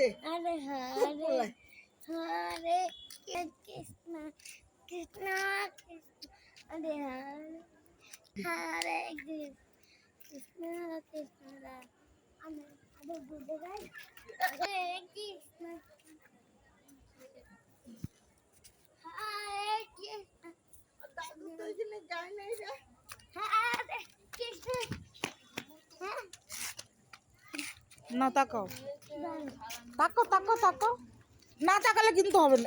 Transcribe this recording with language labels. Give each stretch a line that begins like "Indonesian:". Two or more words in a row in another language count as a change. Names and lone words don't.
Sanskrit: Hare Hare, Hare Krishna, Krishna Krishna, Hare Hare, Hare Krishna, Krishna Hare Krishna.
Bangla: না তাকাও তাকাও তাকাও তাকাও না তাকালে কিন্তু হবে না।